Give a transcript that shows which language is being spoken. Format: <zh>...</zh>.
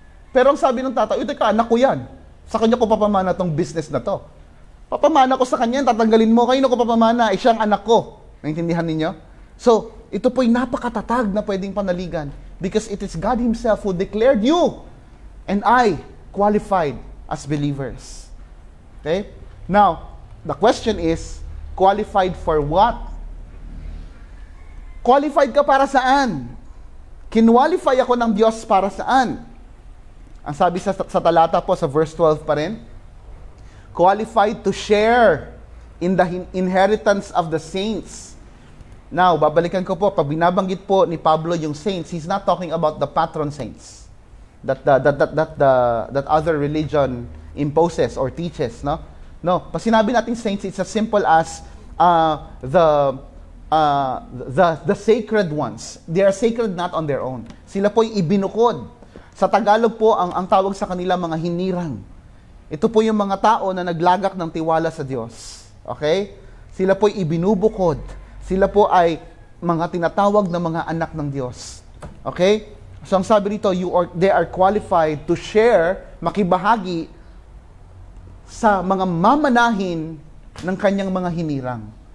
<tl>Pero ang sabi ng tata, teka, anak ko yan. Sa kanya ko papamana tong business na to. Papamana ko sa kanya, tatanggalin mo, kayo na ko papamana, siyang anak ko. Naintindihan ninyo? So, ito po'y napakatatag na pwedeng panaligan</tl> <en>because it is God Himself who declared you and I qualified as believers.</en> <tl>Okay?</tl> <en>Now, the question is, qualified for what?</en> <tl>Qualified ka para saan? Kinwalify ako ng Diyos para saan? Ang sabi sa talata po, sa verse 12 pa rin,</tl> <en>qualified to share in the inheritance of the saints. Now,</en> <tl>babalikan ko po, pag binabanggit po ni Pablo yung</tl> <en>saints, he's not talking about the patron saints that other religion imposes or teaches, no? No,</en> <tl>pag sinabi natin</tl> <en>saints, it's as simple as the sacred ones. They are sacred not on their own.</en> <tl>Sila po'y ibinukod. Sa Tagalog po, ang tawag sa kanila mga hinirang. Ito po yung mga tao na naglagak ng tiwala sa Diyos. Okay? Sila po'y ibinubukod. Sila po ay mga tinatawag na mga anak ng Diyos. Okay? So ang sabi dito,</tl> <en>they are qualified to share,</en> <tl>makibahagi sa mga mamanahin ng kanyang mga hinirang.</tl>